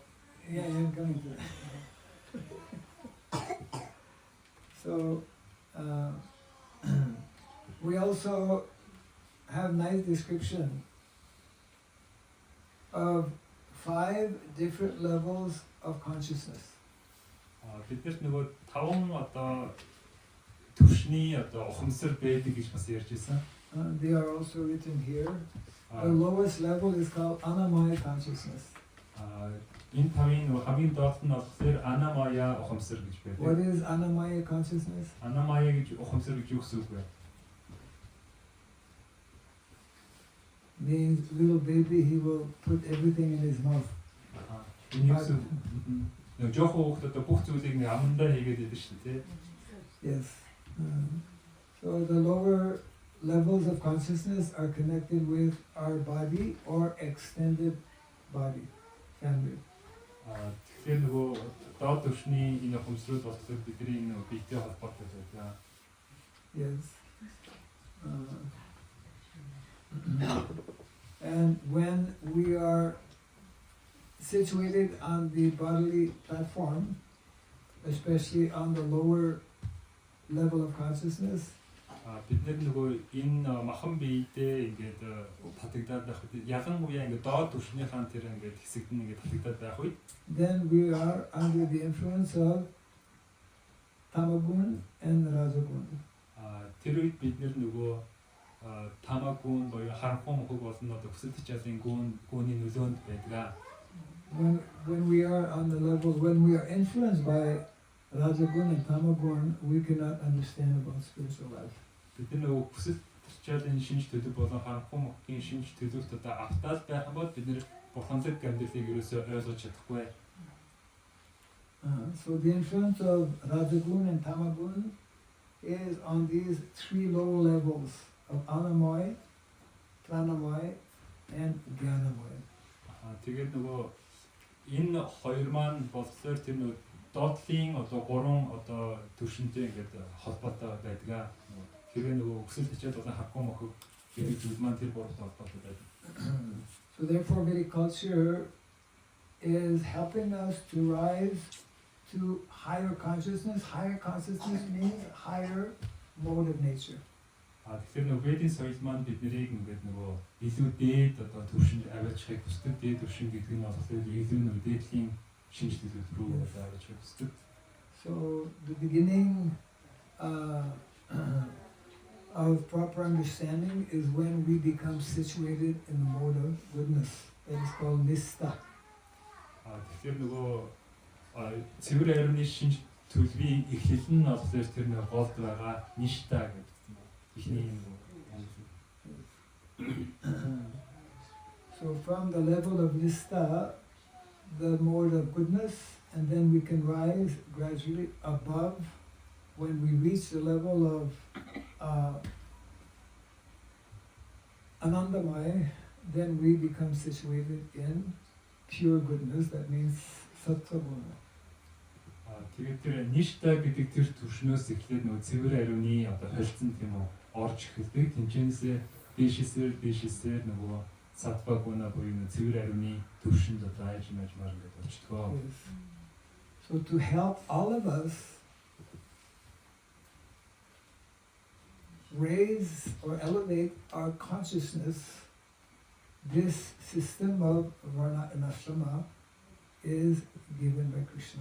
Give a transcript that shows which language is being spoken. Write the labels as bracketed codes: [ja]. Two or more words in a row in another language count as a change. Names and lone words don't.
[en] Yeah, I'm coming to that. So, we also have nice description of 5 different levels of consciousness. [mn] Биднэрт нөгөө 5 одоо төвшний одоо ухамсар байдаг гэж бас ярьж байсан. [en] They are also written here. The lowest level is called Anamaya consciousness. [mn] Энэ 5-ын нөгөө хамгийн доод нь болохоор Anamaya ухамсар гэж байдаг. [en] What is Anamaya consciousness? [mn] Anamaya гэж ухамсар гэж юу гэсэн үг вэ? [en] Means little baby, he will put everything in his mouth. [mn] Энэ юу гэсэн нэг жоохон хүүхэд одоо бүх зүйлийг нэг амандаа хийгээд байдаг шүү дээ. [en] Yes. So the lower levels of consciousness are connected with our body or extended body, family. [mn] Тэгэхээр нөгөө доод төвшний энэ ухамсрууд болохоор бидний нөгөө биетэй холбоотой байдаг. [en] Yes. And when we are situated on the bodily platform, especially on the lower level of consciousness, [mn] бид нар нөгөө энэ махан биедээ ингээд татагдаад байх үед ялангуяа ингээд доод түвшнийхаа тэр ингээд хэсэгт нь ингээд татагдаад байх үед [en] then we are under the influence of Tamagun and Rajagun. [mn] тэр үед бид нар нөгөө тамагун боёо харанхуй мөхөг болон одоо хүсэл тачаалын гүний нөлөөнд байдаг. [en] When we are on the level, when we are influenced by Rajagun and Tamagun, we cannot understand about spiritual life. [mn] Бид нөгөө хүсэл тачаалын шинж төлөв болон харанхуй мөхгийн шинж төлөвт одоо автаад байх юм бол бид нэр бурханлаг амьдралыг ерөөсөө ойлгож чадахгүй. [en] So the influence of Rajagun and Tamagun is on these three lower levels of Anamoy, Pranamoy, and Gyanamoy. [mn] Тэгээд нөгөө энэ хоёр маань болохоор тэр нөгөө доотлын одоо гурван одоо түвшинтэй ингээд холбоотой байдаг. Хэрвээ нөгөө хүсэл тачаал болон харанхуй мөхөг гэдэг зүйл маань тэр гуравтай холбоотой байдаг. [en] So therefore Vedic culture is helping us to rise to higher consciousness. Higher consciousness means higher mode of nature. [mn] Тэгэхээр нөгөө Ведийн соёл маань биднийг ингээд нөгөө илүү дээд одоо түвшинд аваачихыг хүсдэг. Дээд түвшин гэдэг нь болохоор илүү нөгөө дээдлийн шинж төлөв рүү аваачихыг хүсдэг. [en] So the beginning of proper understanding is when we become situated in the mode of goodness. That is called nista. [mn] Тэгэхээр нөгөө цэвэр ариуны шинж төлөвийн эхлэл нь болохоор тэр нэг голд байгаа ништа гэдэг юм. Эхний юм. [en] So from the level of nista, the mode of goodness, and then we can rise gradually above. When we reach the level of Anandamaya, then we become situated in pure goodness. That means Sattva-guna. [mn] Тэгээд тэр ништа гэдэг тэр түвшнөөс эхлээд нөгөө цэвэр ариуны одоо холцсон тийм үү орж эхэлдэг. Тэнцэнэсээ дээшээсээр нөгөө сатва гуна буюу нөгөө цэвэр ариуны түвшинд одоо айж мажмаар ингээд болчихдгоо. [en] So to help all of us raise or elevate our consciousness, this system of Varna and Ashrama is given by Krishna.